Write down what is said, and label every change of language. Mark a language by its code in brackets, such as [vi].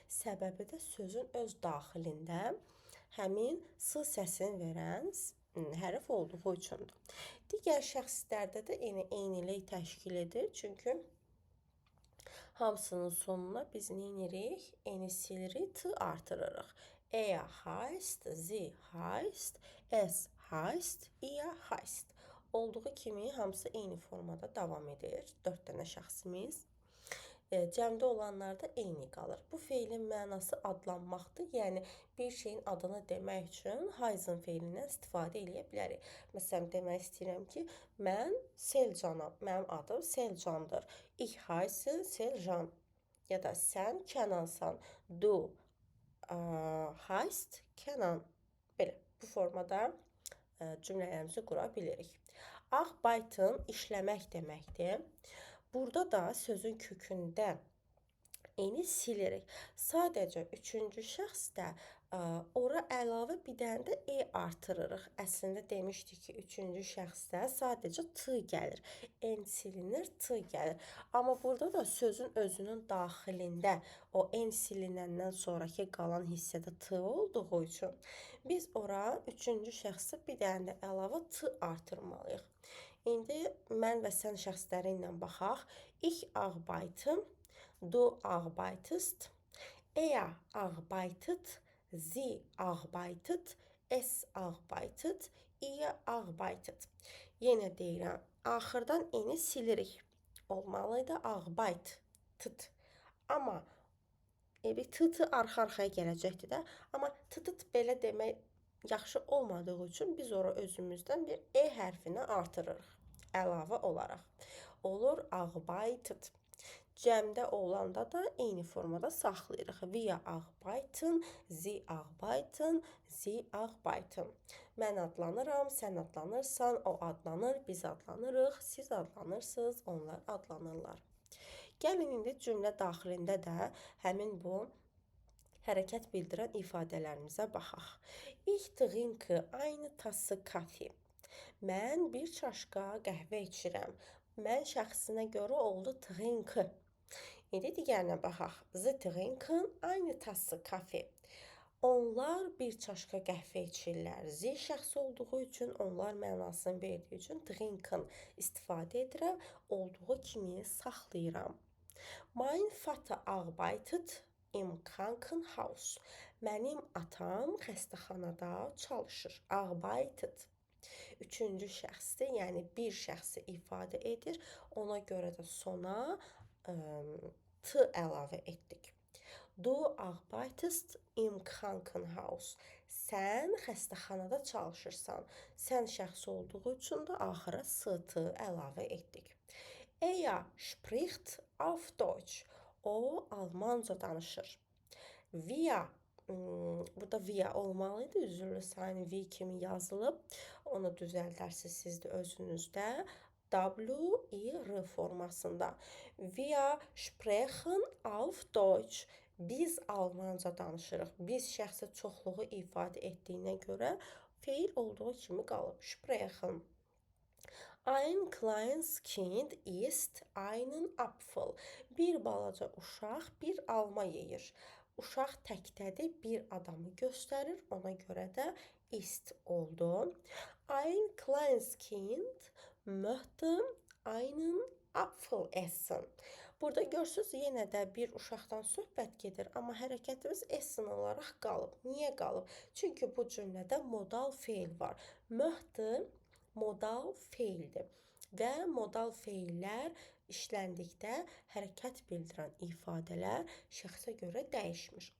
[az] Səbəbi də sözün öz daxilində həmin s səsini verən hərf olduğu üçündür. Digər şəxslərdə də eynilik təşkil edir. Çünki hamısının sonuna biz nə edirik? Eni silirik, t artırırıq. [de] Er heißt, sie heißt, es heißt, ihr heißt. [az] Olduğu kimi hamısı eyni formada davam edir. 4 dənə şəxsimiz. Cəmdə olanlarda eyni qalır. Bu feilin mənası adlanmaqdır. Yəni bir şeyin adını demək üçün heißen feilindən istifadə edə bilərik. Məsələn, demək istəyirəm ki, mən Selcanam. Mənim adım Selcandır. [de] Ich heiße Selcan. [az] Ya da sən Kənansan. [de] Du heißt Kenan. [az] Belə bu formada cümlələrimizi qura bilirik. Arbeiten işləmək deməkdir. Burada da sözün kökündə eni silirik. Sadəcə üçüncü şəxsdə ora əlavə bir dənə də e artırırıq. Əslində demişdik ki, üçüncü şəxsdə sadəcə t gəlir. En silinir, t gəlir. Amma burada da sözün özünün daxilində o en silinəndən sonraki qalan hissədə t olduğu üçün biz ora üçüncü şəxsə bir dənə də əlavə t artırmalıyıq. İndi mən və sən şəxsləri ilə baxaq. [de] Ich arbeite, du arbeitest, er arbeitet, sie arbeitet, es arbeitet, ihr arbeitet. [az] Yenə deyirəm, axırdan eni silirik. Olmalıydı arbeit, tıt. Amma bir tıtı arxa-arxaya gələcəkdir də. Amma tıtıt belə demək yaxşı olmadığı üçün biz ora özümüzdən bir e hərfini artırırıq. Əlavə olaraq. Olur arbeitet. Cəmdə olanda da eyni formada saxlayırıq. [de] Wir arbeiten, Sie arbeiten, Sie arbeiten. [az] Mən adlanıram, sən adlanırsan, o adlanır, biz adlanırıq, siz adlanırsınız, onlar adlanırlar. Gəlin indi cümlə daxilində də həmin bu hərəkət bildirən ifadələrimizə baxaq. [de] Ich trinke eine Tasse Kaffee. [az] Mən bir çaşka qəhvə içirəm. Mən şəxsinə görə oldu trinke. İndi digərinə baxaq. [de] Sie trinken eine Tasse Kaffee. [az] Onlar bir çaşka qəhvə içirlər. Sie şəxsi olduğu üçün, onlar mənasını verdiyi üçün trinken istifadə edirəm. Olduğu kimi saxlayıram. [de] Mein Vater arbeitet im Krankenhaus. [az] Mənim atam xəstəxanada çalışır. Arbeitet. Üçüncü şəxsdir, yəni bir şəxsi ifadə edir. Ona görə də sona t əlavə etdik. [de] Du arbeitest im Krankenhaus. [az] Sən xəstəxanada çalışırsan. Sən şəxs olduğu üçün də axıra st əlavə etdik. [de] Er spricht auf Deutsch. [az] O Almanca danışır. Wir, burada wir olmalıydı. Üzürlü sayını vi kimi yazılıb. Onu düzəldərsiniz siz də özünüzdə. W-I-R formasında. [de] Wir sprechen auf Deutsch. [az] Biz Almanca danışırıq. Biz şəxsi çoxluğu ifadə etdiyinə görə feil olduğu kimi qalıb. [de] Sprechen. Ein kleines Kind isst einen Apfel. [az] Bir balaca uşaq bir alma yeyir. Uşaq təkdədir, bir adamı göstərir. Ona görə də ist oldu. [de] Ein kleines Kind möchte einen Apfel essen. [az] Burada görürsünüz, yenə də bir uşaqdan söhbət gedir, amma hərəkətimiz essen olaraq qalıb. Niyə qalıb? Çünki bu cümlədə modal feil var. Möchte modal feildir və modal feillər işləndikdə hərəkət bildirən ifadələr şəxsə görə dəyişmiş.